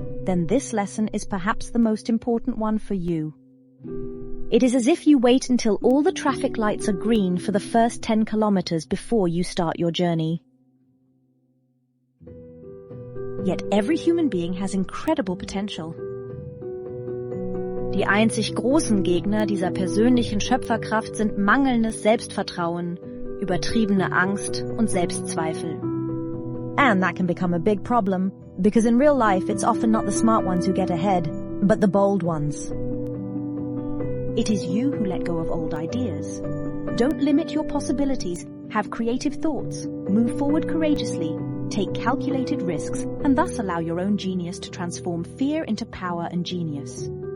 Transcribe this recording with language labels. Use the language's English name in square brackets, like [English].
[English] Then this lesson is perhaps the most important one for you. It is as if you wait until all the traffic lights are green for the first 10 kilometers before you start your journey. Yet every human being has incredible potential. [German] Die einzig großen Gegner dieser persönlichen Schöpferkraft sind mangelndes Selbstvertrauen, übertriebene Angst und Selbstzweifel. [English] And that can become a big problem, because in real life it's often not the smart ones who get ahead, but the bold ones. It is you who let go of old ideas. Don't limit your possibilities, have creative thoughts, move forward courageously, take calculated risks, and thus allow your own genius to transform fear into power and genius.